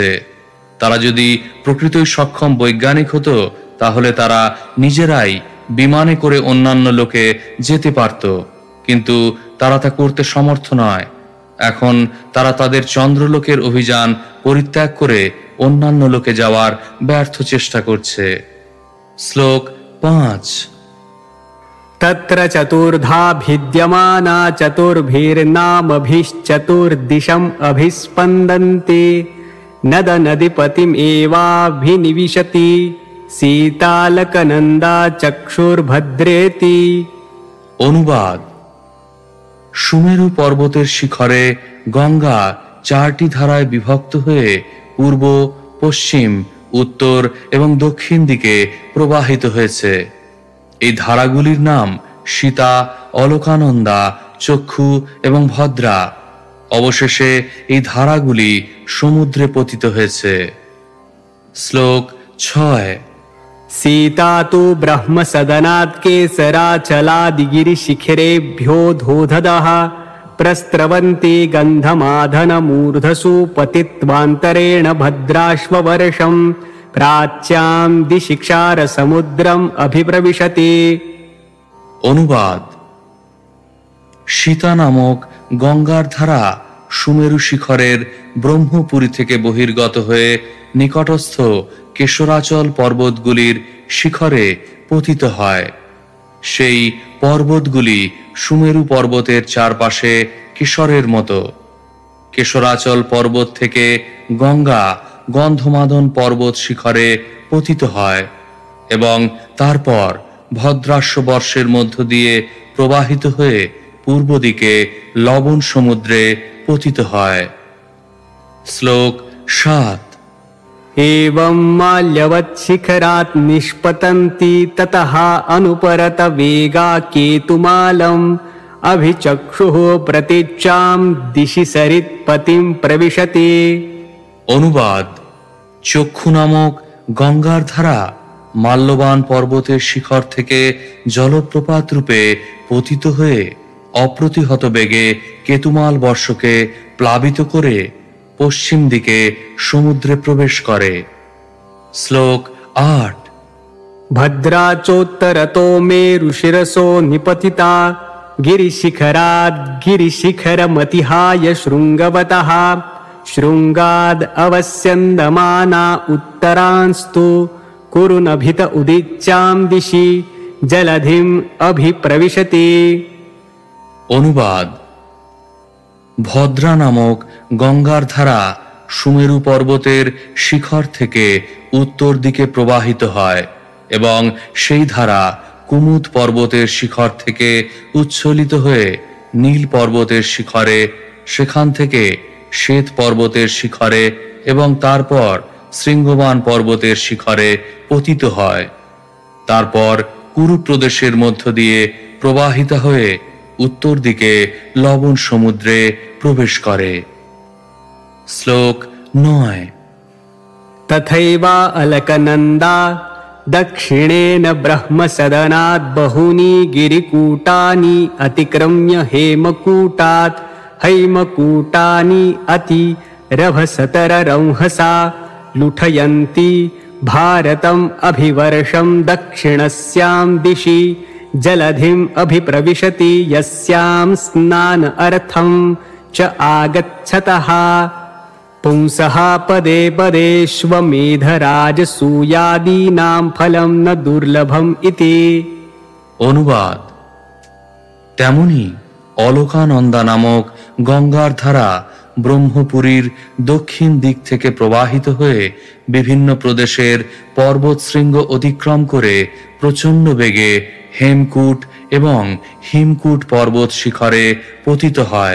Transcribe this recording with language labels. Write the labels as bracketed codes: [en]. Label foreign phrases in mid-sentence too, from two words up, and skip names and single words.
[bn] তারা যদি প্রকৃতই সক্ষম বৈজ্ঞানিক হতো, তাহলে তারা নিজেরাই বিমানে করে অন্যান্য লোকে যেতে পারত, কিন্তু তারা তা করতে সমর্থ নয়। এখন তারা তাদের চন্দ্রলোকের অভিযান পরিত্যাগ করে অন্যান্য লোকে যাওয়ার ব্যর্থ চেষ্টা করছে। শ্লোক 5। [sa] तत्र चतुर्धा भिद्यमाना चतुर्भिर्नामभिश्चतुर्दिशम् अभिस्पन्दन्ते नद नदीपतिम् एवाभिनिविशति सीतालकनन्दा चक्षुर्भद्रेति। [bn] অনুবাদ: সুমেরু পর্বতের শিখরে গঙ্গা 4টি ধারায় বিভক্ত হয়ে পূর্ব, পশ্চিম, উত্তর এবং দক্ষিণ দিকে প্রবাহিত হয়েছে। এই ধারাগুলির নাম সীতা, অলকানন্দা, চক্ষু এবং ভদ্রা। অবশেষে এই ধারাগুলি সমুদ্রে পতিত হয়েছে। শ্লোক 6। [sa] सीता तु ब्रह्मसदनात् केसराचलादिगिरिशिखरेभ्यो धोधदः प्रस्रवन्ति गन्धमाधनमूर्धसु पतित्वान्तरेण भद्राश्ववर्षम् प्राच्यां दिशि क्षारसमुद्रम् अभिप्रविशति। [bn] অনুবাদ: সীতা নামক গঙ্গার ধারা সুমেরু শিখরের ব্রহ্মপুরী থেকে বহির্গত হয়ে নিকটস্থ কেশরাচল পর্বতগুলির শিখরে পতিত হয়। সেই পর্বতগুলি সুমেরু পর্বতের চারপাশে কেশরের মতো। কেশরাচল পর্বত থেকে গঙ্গা গন্ধমাদন পর্বত শিখরে পতিত হয় এবং তারপর ভদ্রাস্য বর্ষের মধ্য দিয়ে প্রবাহিত হয়ে পূর্ব দিকে লবণ সমুদ্রে পতিত হয়। শ্লোক 7। [sa] एवं माल्यवत्शिखरात् निष्पतन्ति ततः अनुपरत वेगा केतुमालम् अभिचक्षुः प्रतीच्चां दिशि सरित्पतिं प्रविशति। [bn] অনুবাদ: চক্ষু নামক গঙ্গার ধারা মাল্যবান পর্বতের শিখর থেকে জলপ্রপাত রূপে পতিত হয়ে অপ্রতিহত বেগে কেতুমাল বর্ষকে প্লাবিত করে পশ্চিম দিকে সমুদ্রে প্রবেশ করে। শ্লোক 8। [sa] भद्राचोत्तरतो मेरुशिरसो निपतिता गिरिशिखराद् गिरिशिखरमतिहाय शृङ्गवतः शृङ्गाद् अवस्यन्दमाना उत्तरांस्तु कुरुनभित उदीच्यां दिशि जलधिम् अभिप्रविशति। [bn] অনুবাদ: ভদ্রা নামক গঙ্গার ধারা সুমেরু পর্বতের শিখর থেকে উত্তর দিকে প্রবাহিত হয় এবং সেই ধারা কুমুদ পর্বতের শিখর থেকে উচ্ছ্বলিত হয়ে নীল পর্বতের শিখরে, সেখান থেকে শ্বেত পর্বতের শিখরে এবং তারপর শৃঙ্গবান পর্বতের শিখরে পতিত হয়। তারপর কুরু প্রদেশের মধ্য দিয়ে প্রবাহিত হয়ে উত্তর দিকে লবণ সমুদ্রে প্রবেশ করে। শ্লোক 9। [sa] तथैवा अलकनन्दा दक्षिणेन ब्रह्मसदनात् बहूनि गिरिकूटानि अतिक्रम्य हेमकूटात् हैमकूटानि अतिरभसतररंहसा लुठयन्ति भारतम् अभिवर्षं दक्षिणस्यां दिशि जलधिम् अभिप्रविशति यस्यां स्नान अर्थं च आगच्छतः पुंसः पदे पदेष्वमेधराजसूयादीनां फलं न दुर्लभम् इति। [bn] অনুবাদ: তেমনি অলকানন্দা নামক গঙ্গার ধারা ব্রহ্মপুরীর দক্ষিণ দিক থেকে প্রবাহিত হয়ে বিভিন্ন প্রদেশের পর্বতশৃঙ্গ অতিক্রম করে প্রচণ্ড বেগে হেমকূট এবং হিমকূট পর্বত শিখরে পতিত হয়।